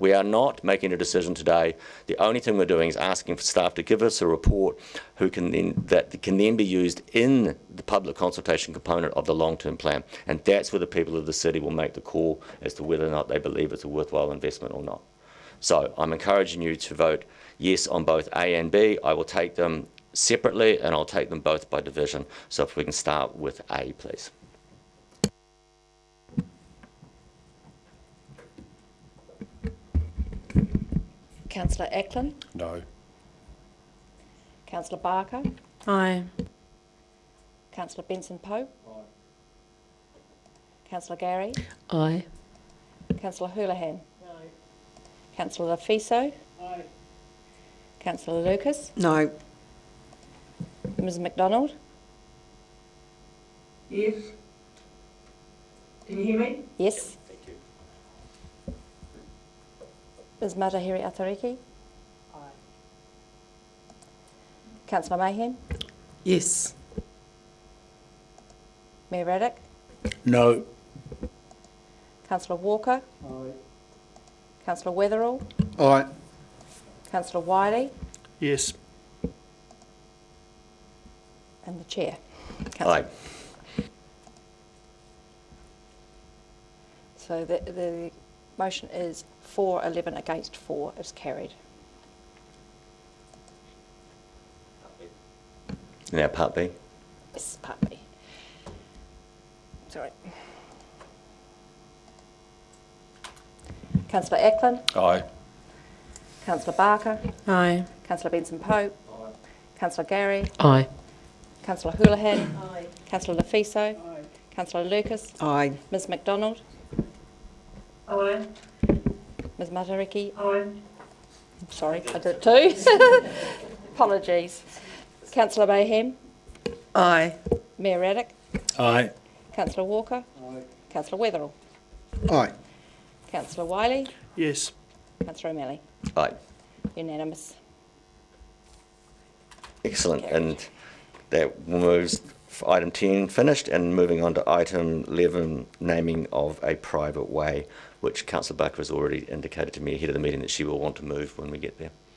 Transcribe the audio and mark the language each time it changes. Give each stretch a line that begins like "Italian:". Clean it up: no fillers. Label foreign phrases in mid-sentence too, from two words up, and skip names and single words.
English: We are not making a decision today. The only thing we're doing is asking for staff to give us a report that can then be used in the public consultation component of the long-term plan, and that's where the people of the city will make the call as to whether or not they believe it's a worthwhile investment or not. So I'm encouraging you to vote yes on both A and B. I will take them separately and I'll take them both by division. So if we can start with A, please. Councillor Ackland? No. Councillor Barker? Aye. Councillor Benson-Pope? Aye. Councillor Gary? Aye. Councillor Houlihan? Councillor Lafiso? Aye. Councillor Lucas? No. Ms McDonald? Yes. Can you hear me? Yes. Thank you. Ms Matahiri Atariki? Aye. Councillor Mayhem? Yes. Mayor Raddick? No. Councillor Walker? Aye. Councillor Weatherall? Aye. Councillor Wiley? Yes. And the Chair? Aye. So the motion is 4-11 against 4 is carried. Now part B. Yes, part B. Sorry. Councillor Ackland? Aye. Councillor Barker? Aye. Councillor Benson-Pope? Aye. Councillor Gary? Aye. Councillor Houlihan? Aye. Councillor Lafiso? Aye. Councillor Lucas? Aye. Ms McDonald? Aye. Ms Matariki? Aye. Sorry, I did it too. Apologies. Councillor Mayhem? Aye. Mayor Raddick? Aye. Councillor Walker? Aye. Councillor Weatherall? Aye. Councillor Wiley? Yes. Councillor O'Malley? Aye. Unanimous. Excellent. And that moves item 10 finished, and moving on to item 11, naming of a private way, which Councillor Barker has already indicated to me ahead of the meeting that she will want to move when we get there.